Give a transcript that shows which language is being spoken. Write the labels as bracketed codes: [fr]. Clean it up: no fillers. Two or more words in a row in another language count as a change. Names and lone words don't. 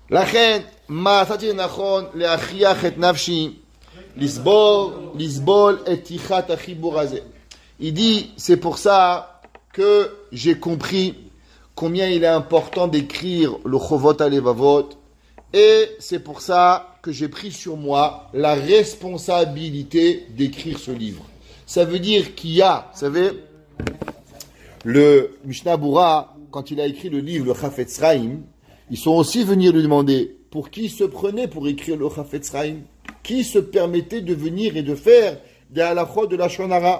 [he] לכן, מצאתי לנכון להכריח את נפשי, לסבול את תיחת החיבור הזה. [fr] Il dit, c'est pour ça que j'ai compris combien il est important d'écrire le Chovot HaLevavot, et c'est pour ça que j'ai pris sur moi la responsabilité d'écrire ce livre. Ça veut dire qu'il y a, vous savez, le Mishnah Bura, quand il a écrit le livre, le Chafetz Chaim, ils sont aussi venus lui demander pour qui se prenait pour écrire le Chafetz Chaim, qui se permettait de venir et de faire des halachot de la Shonara.